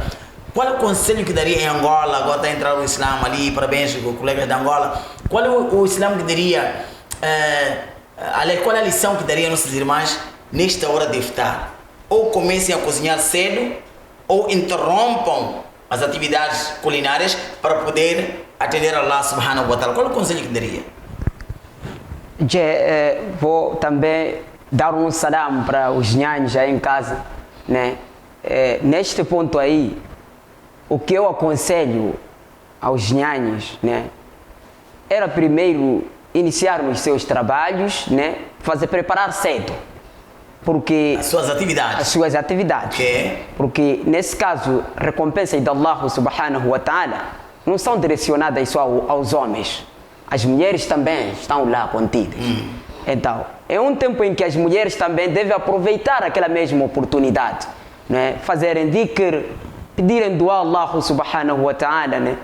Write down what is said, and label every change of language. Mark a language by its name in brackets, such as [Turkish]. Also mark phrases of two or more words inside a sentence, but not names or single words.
[Portuguese] Qual é o conselho que daria em Angola? Agora está a entrar o Islã ali, parabéns com colegas da Angola. Qual é o Islã que daria? Qual é a lição que daria a nossas irmãs nesta hora de iftar? Ou comecem a cozinhar cedo, ou interrompam as atividades culinárias para poder atender a [Arabic] الله سبحانه وتعالى. [Portuguese] Qual é o conselho que daria? Vou também dar um salam para os nhanhos aí em casa, né? Neste ponto aí, o que eu aconselho aos nhanhos, né? Era primeiro iniciar os seus trabalhos, né? Preparar cedo. Porque as suas atividades. Okay. Porque nesse caso, recompensas de [Arabic] الله سبحانه وتعالى [Portuguese] não são direcionadas só aos homens. As mulheres também estão lá contidas. Então, é um tempo em que as mulheres também devem aproveitar aquela mesma oportunidade, né? Fazerem dhikr, pedirem dua a [Arabic] الله سبحانه وتعالى, [Portuguese] né?